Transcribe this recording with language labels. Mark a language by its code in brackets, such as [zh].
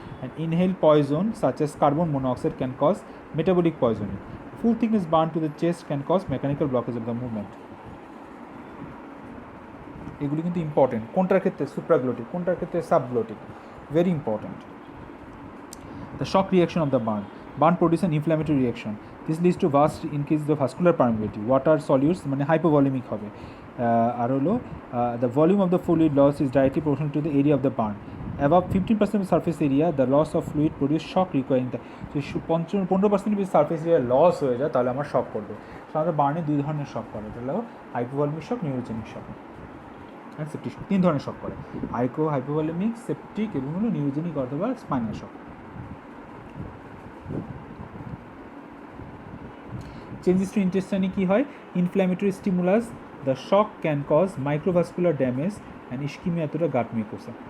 [en] And inhaled poison such as carbon monoxide can cause metabolic poisoning. Full thickness burn to the chest can cause mechanical blockage of the movement. [bn] এগুলি কিন্তু important. কোনটার ক্ষেত্রে supraglottic, কোনটার ক্ষেত্রে subglottic, very important. [en] The shock reaction of the burn. Burn produce an inflammatory reaction. This leads to vast increase the vascular permeability. Water solutes মানে hypovolemic হবে। আর হলো the volume of the fluid loss is directly proportional to the area of the burn. Above 15% of surface area, the loss of fluid produce shock requiring the 15% [bn] যদি surface area loss হয়ে যায় তাহলে আমার শক করবে। সাধারণত বার্নে দুই ধরনের শক করে, এটা হলো হাইপোভলিমিক শক, নিউরোজেনিক শক, সেপ্টিক শক। তিন ধরনের শক করে, হাইপোভলিমিক, সেপ্টিক এবং হলো নিউরোজেনিক অথবা স্পাইনাল শক। [en] Changes to ইন্টেস্টাইনে কী হয়? Inflammatory stimulus, the shock can cause microvascular damage and ischaemia to the gut mucosa.